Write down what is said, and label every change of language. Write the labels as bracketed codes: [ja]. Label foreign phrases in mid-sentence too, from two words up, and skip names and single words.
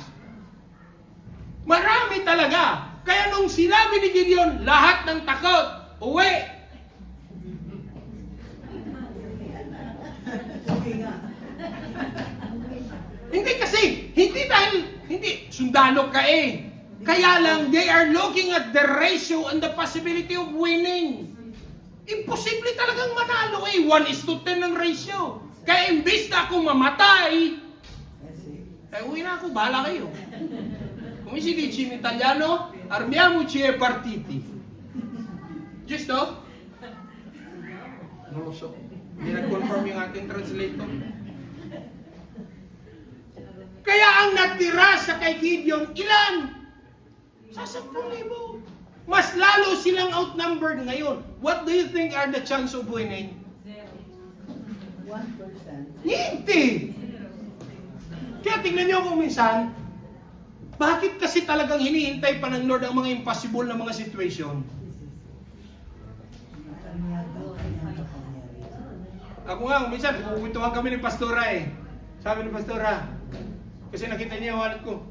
[tl] Marami talaga. Kaya nung sinabi ni Gideon, lahat ng takot, uwi. Hindi sundalo ka Kaya lang, [en] they are looking at the ratio and the possibility of winning. [tl] Imposible talagang manalo 1:10 ng ratio. Kaya imbis na ako mamatay, uwi na ako, bahala kayo. [it] Come si dice in italiano, armiamoci e partiti. Giusto? Non lo so. [tl] Hindi nag-confirm yung ating translator. Kaya ang natira sa kay Gideon, ilan? Sa 10,000. Mas lalo silang outnumbered ngayon. [en] What do you think are the chance of winning? 1%. [tl] Hindi! Kaya tingnan nyo kung minsan, bakit kasi talagang hinihintay pa ng Lord ang mga impossible na mga situation? Ako nga, minsan, kukwintuhan kami ni Pastora Sabi ni Pastora, kasi nakita niya yung wallet ko.